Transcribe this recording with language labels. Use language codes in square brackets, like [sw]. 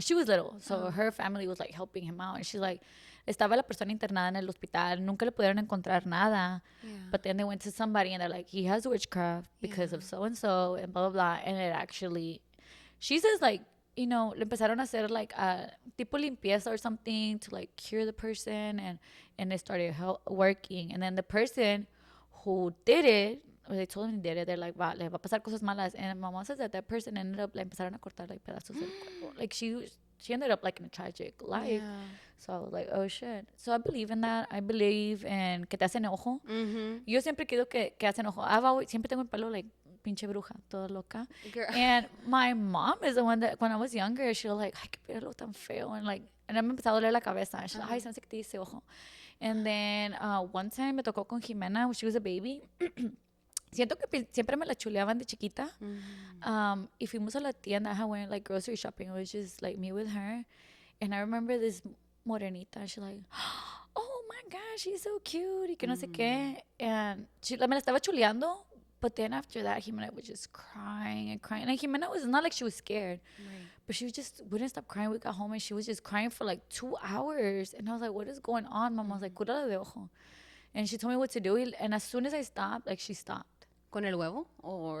[en] She was little, so her family was like helping him out, and she's like, [es] estaba la persona internada en el hospital, nunca le pudieron encontrar nada, [en] but then they went to somebody and they're like, he has witchcraft because of so and and blah blah blah, and it actually, she says like, you know, [es] le empezaron a hacer [en] like a [es] tipo limpieza [en] or something to like cure the person, and it started working, and then the person who did it, or they told him he did it, they're like, [es] le va a pasar cosas malas, [en] and my mom says that person ended up, [es] le empezaron a cortar like pedazos del cuerpo. [en] Like she ended up like in a tragic life. So I was like, oh shit. So I believe in that. I believe in [es] que te hacen ojo. Yo siempre quiero que hacen ojo. Siempre tengo el pelo like pinche bruja, toda loca. Girl. [en] And my mom is the one that when I was younger, she was like, [es] ay, qué pelo tan feo, [en] and like, and [es] me empezó a doler la cabeza, [en] and she's like, [es] ay, se me hace que te hice ojo. [en] And then one time [es] me tocó con [en] Jimena when she was a baby. [es] Siento que siempre me la chuleaban de chiquita. Y fuimos a la tienda. [en] I went like grocery shopping. It was just like me with her. And I remember this morenita. She's like, oh my gosh, she's so cute. [es] Y que no sé qué. And me la estaba chuleando. [en] But then after that, Jimena was just crying and crying. And Jimena was not like she was scared. Right. But she just wouldn't stop crying. We got home and she was just crying for like 2 hours. And I was like, what is going on? Mama was like, [es] cúrala de ojo. [en] And she told me what to do. And as soon as I stopped, like she stopped. [es] ¿Con el huevo? Or